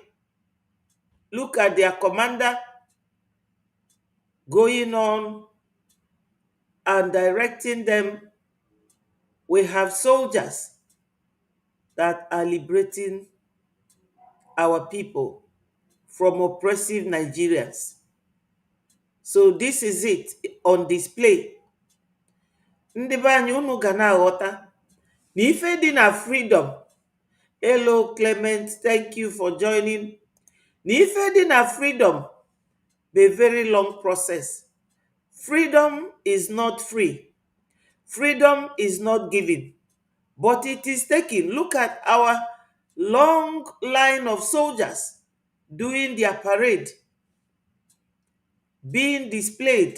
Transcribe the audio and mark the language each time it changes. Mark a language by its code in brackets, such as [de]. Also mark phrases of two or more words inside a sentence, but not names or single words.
[en] Look at their commander going on and directing them. We have soldiers that are liberating our people from oppressive Nigerians. So this is it on display. [ig] Ndị be anyị unu ga na-aghọta na ife dị na freedom. [en] Hello Clement, thank you for joining. [ig] Na ife dị na [en] freedom be a very long process. Freedom is not free. Freedom is not given, but it is taken. Look at our long line of soldiers doing their parade, being displayed.